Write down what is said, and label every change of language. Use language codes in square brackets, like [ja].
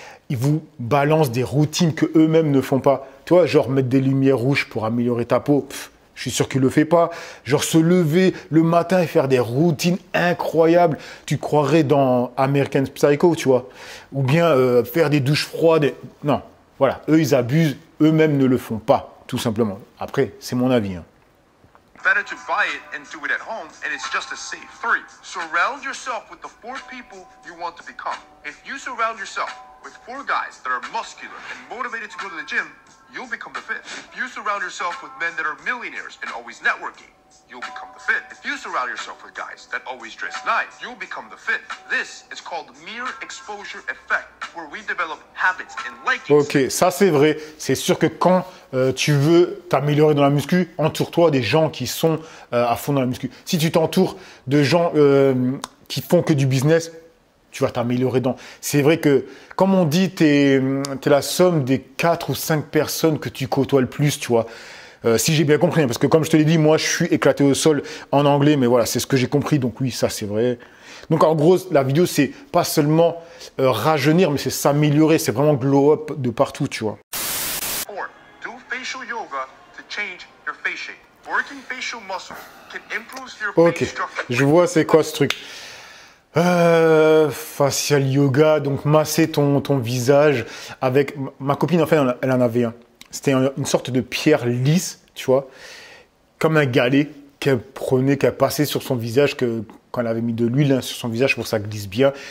[fr] Ils vous balancent des routines que eux-mêmes ne font pas. Tu vois, genre mettre des lumières rouges pour améliorer ta peau. Je suis sûr qu'il ne le fait pas. Genre se lever le matin et faire des routines incroyables. Tu croirais dans American Psycho, tu vois. Ou bien faire des douches froides. Non, voilà. Eux, ils abusent. Eux-mêmes ne le font pas, tout simplement. Après, c'est mon avis. Hein. [en] Better to buy it and do it at home, and it's just as safe. 3, surround yourself with the 4 people you want to become. If you surround yourself with 4 guys that are muscular and motivated to go to the gym, you'll become the 5th. If you surround yourself with men that are millionaires and always networking, you'll become the 5th. If you surround yourself with guys that always dress nice, you'll become the 5th. This is called mere exposure effect, where we develop habits and likings. [fr] Ok, ça c'est vrai. C'est sûr que quand tu veux t'améliorer dans la muscu, entoure-toi des gens qui sont à fond dans la muscu. Si tu t'entoures de gens qui font que du business, tu vas t'améliorer dans... C'est vrai que, comme on dit, tu es la somme des 4 ou 5 personnes que tu côtoies le plus, tu vois. Si j'ai bien compris, hein, parce que comme je te l'ai dit, moi, je suis éclaté au sol en anglais, mais voilà, c'est ce que j'ai compris, donc oui, ça, c'est vrai. Donc, en gros, la vidéo, c'est pas seulement rajeunir, mais c'est s'améliorer, c'est vraiment glow up de partout, tu vois. [en] 4, do facial yoga to change your face shape. Working facial muscle can improve your Ok, face structure. [fr] je vois c'est quoi ce truc. Facial yoga, donc masser ton visage avec... Ma copine, en fait, elle en avait un. C'était une sorte de pierre lisse, tu vois, comme un galet qu'elle prenait, qu'elle passait sur son visage, quand elle avait mis de l'huile sur son visage pour que ça glisse bien.